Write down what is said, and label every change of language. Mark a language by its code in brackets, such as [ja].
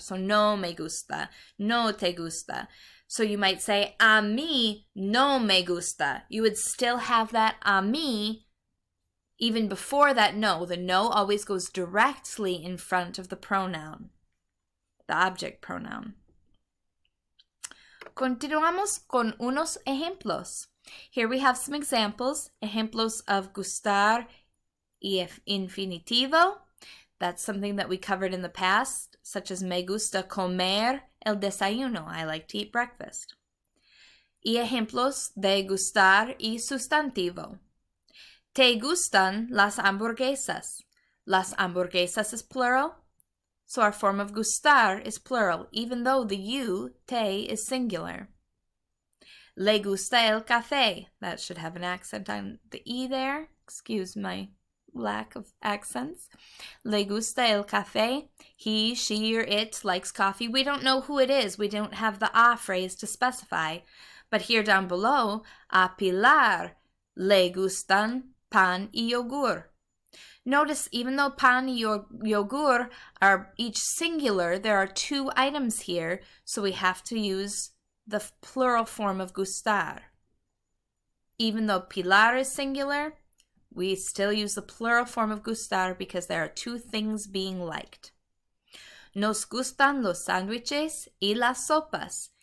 [es] So no me gusta, no te gusta. [en] So you might say, [es] a mí no me gusta. [en] You would still have that a mí even before that no. The no always goes directly in front of the pronoun, the object pronoun. [es] Continuamos con unos ejemplos. [en] Here we have some examples, ejemplos of gustar y infinitivo. That's something that we covered in the past, such as [es] me gusta comer el desayuno. [en] I like to eat breakfast. [es] Y ejemplos de gustar y sustantivo. Te gustan las hamburguesas. [en] Las hamburguesas is plural, so our form of gustar is plural, even though the you, te, is singular. [es] Le gusta el café. [en] That should have an accent on the E there. Excuse my lack of accents. [es] Le gusta el café. [en] He, she, or it likes coffee. We don't know who it is. We don't have the a phrase to specify. But here down below, [es] a Pilar le gustan pan y yogur. [en] Notice even though pan y yogur are each singular, there are two items here, so we have to use the plural form of gustar. Even though Pilar is singular, we still use the plural form of gustar because there are two things being liked. [es] Nos gustan los sándwiches y las sopas.